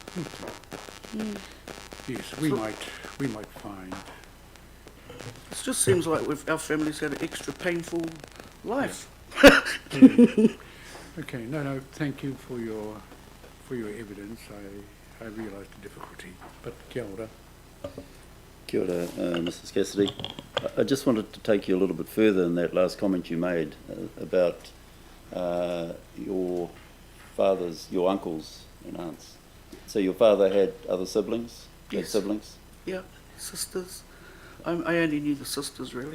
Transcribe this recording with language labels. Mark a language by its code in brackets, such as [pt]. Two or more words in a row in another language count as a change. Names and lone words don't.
[en] Yes, we might find. It just seems like our family's had an extra painful life. Okay, no, thank you for your evidence. I realise the difficulty, but [mi] kia ora. Kia ora, Mrs. Cassidy. [en] I just wanted to take you a little bit further in that last comment you made about your uncles and aunts. So your father had other siblings? Had Yes. siblings? Yeah, sisters. I only knew the sisters really.